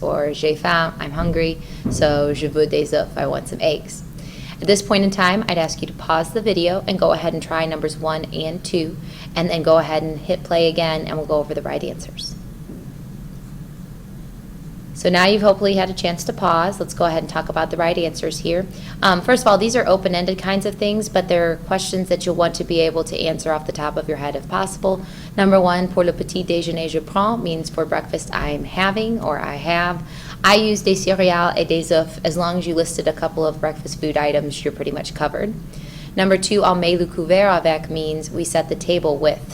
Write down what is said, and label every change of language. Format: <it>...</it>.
<fr>Or j'ai faim,</fr> <en>I'm hungry, so</en> <fr>je veux des œufs,</fr> <en>I want some eggs. At this point in time, I'd ask you to pause the video and go ahead and try numbers 1 and 2, and then go ahead and hit play again, and we'll go over the right answers. So now you've hopefully had a chance to pause. Let's go ahead and talk about the right answers here. First of all, these are open-ended kinds of things, but they're questions that you'll want to be able to answer off the top of your head if possible. Number 1,</en> <fr>pour le petit déjeuner je prends</fr> <en>means for breakfast I'm having or I have.</en> <fr>I use des céréales et des œufs.</fr> <en>As long as you listed a couple of breakfast food items, you're pretty much covered. Number 2,</en> <fr>on met le couvert avec</fr> <en>means we set the table with.</en>